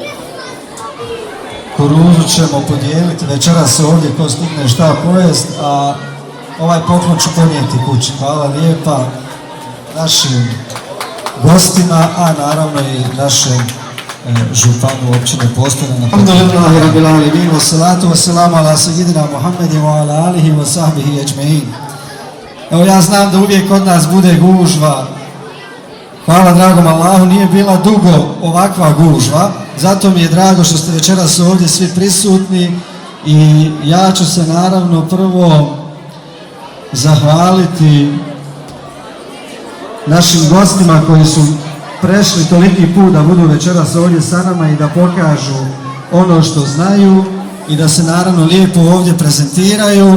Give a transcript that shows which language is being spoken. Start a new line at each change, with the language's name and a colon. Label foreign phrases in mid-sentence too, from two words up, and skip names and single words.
Bosnian: Kuruzu ćemo podijeliti večeras ovdje ko stigne šta pojest, a ovaj poklon ću ponijeti kući. Hvala lijepa našim gostima, a naravno i našem županu općine Postojna.
Arabic: الحمد لله رب العالمين، والصلاة والسلام على سيدنا محمد وعلى آله وصحبه أجمعين.
Bosnian: Evo, ja znam da uvijek kod nas bude gužva. Hvala dragom Allahu, nije bila dugo ovakva gužva, zato mi je drago što ste večeras ovdje svi prisutni i ja ću se naravno prvo zahvaliti našim gostima koji su prešli toliki put da budu večeras ovdje sa nama i da pokažu ono što znaju i da se naravno lijepo ovdje prezentiraju.